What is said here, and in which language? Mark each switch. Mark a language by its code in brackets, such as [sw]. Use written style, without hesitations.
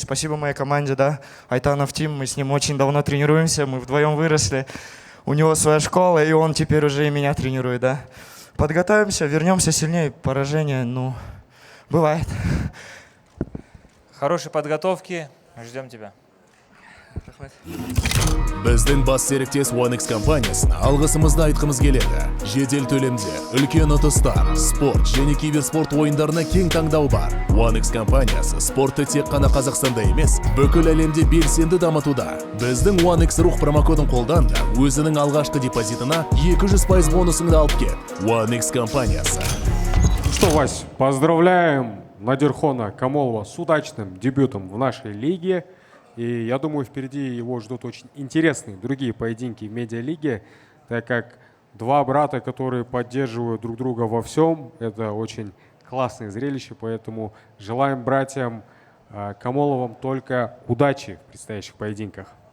[ru] Спасибо моей команде, да, Айтанов Тим. Мы с ним очень давно тренируемся, мы вдвоем выросли. У него своя школа, и он теперь уже и меня тренирует, да. Подготовимся, вернемся сильнее. Поражение, ну, бывает. Хорошей подготовки. Ждем тебя. [kk] Рахмет. Біздің бас серіктес OneX компаниясына алғысымызды айтқымыз келеді. Жедел төлемде, үлкен ұтыстар, спорт және киберспорт ойындарына кең таңдау бар. OneX компаниясы спортты тек қана Қазақстанда емес, бүкіл әлемде белсенді дамытуда. Біздің OneX рух промокодын қолдан да өзінің алғашқы депозитына 200% бонусыңды алып кет. OneX компаниясы. [ru] Что, Вась, поздравляем Надирхона Камолова с удачным дебютом в нашей лиге. И я думаю, впереди его ждут очень интересные другие поединки в медиалиге, так как два брата, которые поддерживают друг друга во всем, это очень классное зрелище, поэтому желаем братьям Камоловым только удачи в предстоящих поединках.